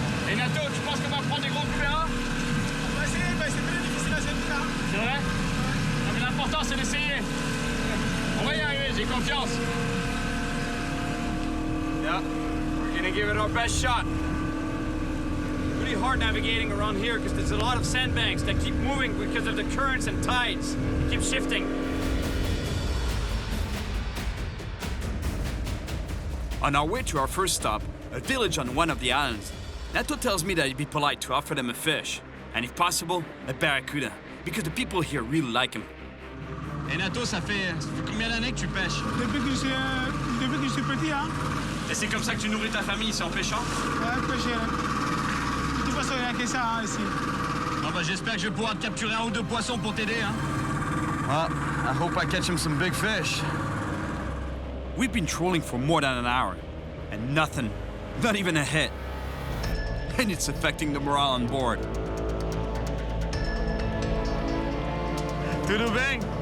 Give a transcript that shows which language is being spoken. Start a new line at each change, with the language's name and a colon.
French: Et Nato, tu penses qu'on va prendre des gros Cubera? On va essayer, mais c'est très difficile à celui-là. C'est vrai? Non, mais l'important, c'est d'essayer. On va y arriver, j'ai confiance.
English: Yeah, we're gonna give it our best shot. Really hard navigating around here because there's a lot of sandbanks that keep moving because of the currents and tides. They keep shifting. On our way to our first stop, a village on one of the islands, Neto tells me that it'd be polite to offer them a fish, and if possible, a barracuda, because the people here really like him.
French: Et Nato, ça fait combien d'années que tu pêches? Depuis que je suis petit, hein. Et c'est comme ça que tu nourris ta famille, c'est en pêchant? Ouais, pêcher. De toute façon, il n'y a que ça, hein, ici. Ah bah j'espère que je vais pouvoir te capturer un ou deux poissons pour t'aider, hein?
English: Well, I hope I catch him some big fish. We've been trolling for more than an hour, and nothing, not even a hit. And it's affecting the morale on board.
Portuguese: Tudo bem?